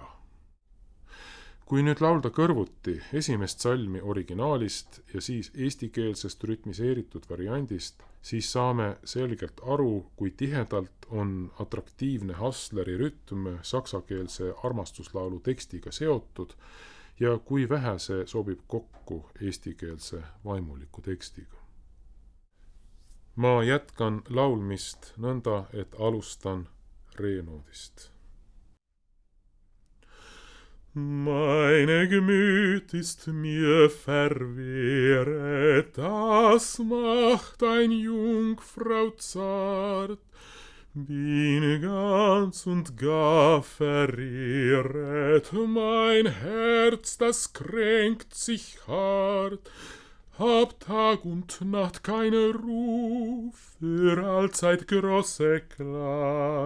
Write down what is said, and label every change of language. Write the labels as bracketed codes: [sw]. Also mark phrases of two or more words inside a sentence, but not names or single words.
[et] Kui nüüd laulda kõrvuti esimest salmi originaalist ja siis eestikeelsest rütmiseeritud variandist, siis saame selgelt aru, kui tihedalt on atraktiivne Hassleri rütm saksakeelse armastuslaulu tekstiga seotud ja kui vähe see sobib kokku eestikeelse vaimuliku tekstiga. Ma jätkan laulmist nõnda, et alustan re-noodist. [de] Meine Gemüt ist mir verwehret, das macht ein Jungfrau zart, bin ganz und gar verehret, mein Herz, das kränkt sich hart, hab Tag und Nacht keine Ruhe, für allzeit große Klag.